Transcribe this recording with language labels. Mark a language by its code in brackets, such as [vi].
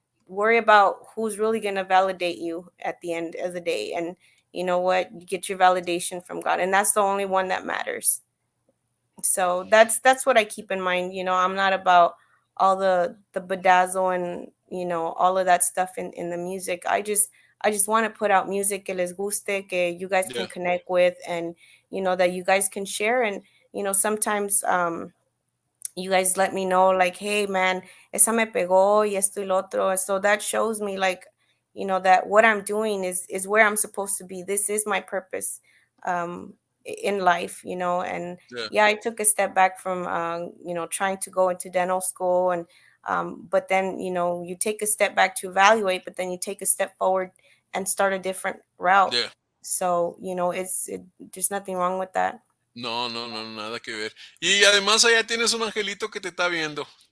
[en] Worry about who's really going to validate you at the end of the day, and you know what, you get your validation from God, and that's the only one that matters. So that's what I keep in mind. I'm not about all the bedazzle and all of that stuff in the music. I just want to put out music [es] que les guste, que [en] you guys Yeah, can connect with, and that you guys can share. And sometimes you guys let me know like, hey man, [es] esa me pegó y esto y lo otro. [en] So that shows me like, that what I'm doing is where I'm supposed to be. This is my purpose in life. And yeah, yeah, I took a step back from trying to go into dental school, and but then you take a step back to evaluate, but then you take a step forward and start a different route. yeah. So there's nothing wrong with that. [es] No, no, no, nada que ver. Y además allá tienes un angelito que te está viendo,